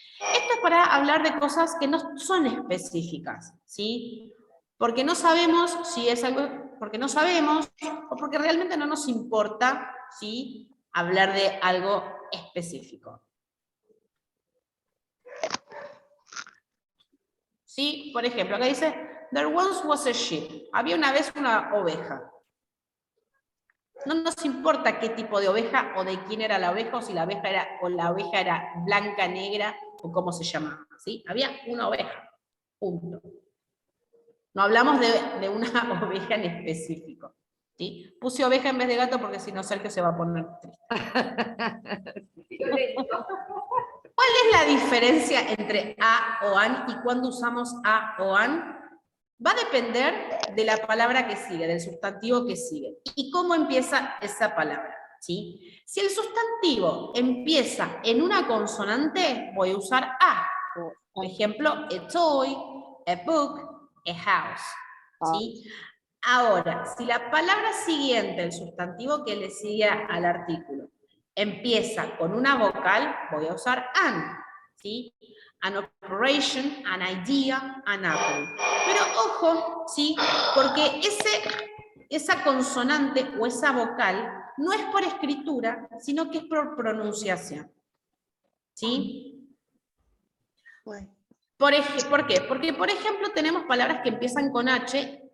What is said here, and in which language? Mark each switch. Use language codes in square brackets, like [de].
[es] Esto es para hablar de cosas que no son específicas, ¿sí? Porque no sabemos si es algo, porque no sabemos, o porque realmente no nos importa, ¿sí? Hablar de algo específico. ¿Sí? Por ejemplo, acá dice, [en] there once was a sheep. [es] Había una vez una oveja. No nos importa qué tipo de oveja o de quién era la oveja, o si la oveja era blanca, negra, o cómo se llamaba, ¿sí? Había una oveja, punto. No hablamos de una oveja en específico, ¿sí? Puse oveja en vez de gato porque si no Sergio se va a poner triste. ¿Cuál es la diferencia entre a o an y cuando usamos a o an? Va a depender de la palabra que sigue, del sustantivo que sigue, y cómo empieza esa palabra, ¿sí? Si el sustantivo empieza en una consonante, voy a usar a. Por ejemplo, [en] a toy, a book, a house, [es] ¿sí? Ahora, si la palabra siguiente, el sustantivo que le sigue al artículo, empieza con una vocal, voy a usar an, ¿sí? [en] An operation, an idea, an apple. [es] Pero ojo, ¿sí? Porque esa consonante o esa vocal no es por escritura, sino que es por pronunciación, ¿sí? ¿Por qué? Porque, por ejemplo, tenemos palabras que empiezan con H.